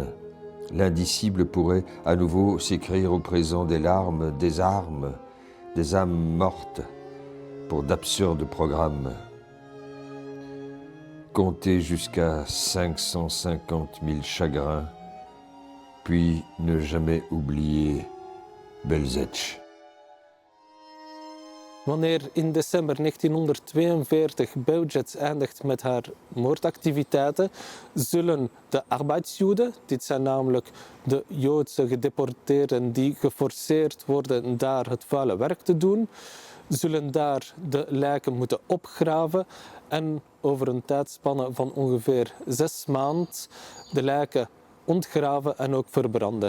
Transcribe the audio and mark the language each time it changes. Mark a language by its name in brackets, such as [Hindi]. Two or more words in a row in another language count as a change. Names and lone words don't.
[French] L'indicible pourrait à nouveau s'écrire au présent des larmes, des armes, des âmes mortes pour d'absurdes programmes. Compter jusqu'à 550 000 chagrins, puis ne jamais oublier Belzec. [Dutch] Wanneer in december 1942 Belzec eindigt met haar moordactiviteiten, zullen de arbeidsjoden, dit zijn namelijk de Joodse gedeporteerden die geforceerd worden daar het vuile werk te doen, zullen daar de lijken moeten opgraven en over een tijdspanne van ongeveer 6 maanden de lijken ontgraven en ook verbranden.